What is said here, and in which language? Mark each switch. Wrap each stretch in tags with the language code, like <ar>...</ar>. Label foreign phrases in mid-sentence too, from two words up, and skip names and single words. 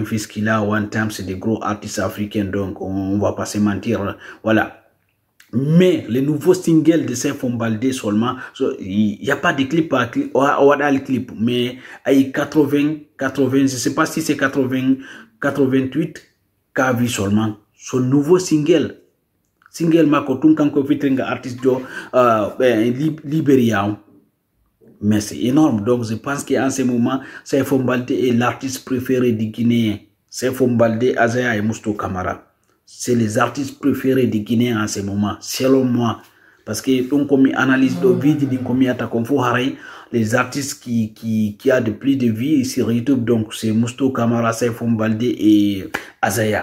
<fr>Fiskila, One Time, c'est des gros artistes africains. Donc, on va pas se mentir. Voilà. Mais les nouveaux singles de Saifou Baldé seulement, il n'y a pas de clip on a le clip, mais il y a 80, je sais pas si c'est 80, 88 qu'a vu seulement. Son nouveau single</fr> <ff>mako tun kanko fitringa artiste jo Libéria.</ff> <fr>Mais c'est énorme. Donc je pense qu'en ce moment, Saifou Baldé est l'artiste préféré du Guinéen. Saifou Baldé, Azaya et Mousto Camara. C'est les artistes préférés du Guinéen en ce moment, selon moi. Parce que donc comme analyse de vidéo, les artistes qui a de plus de vie sur YouTube, donc c'est Mousto Camara, Saifou Baldé et Azaya.</fr>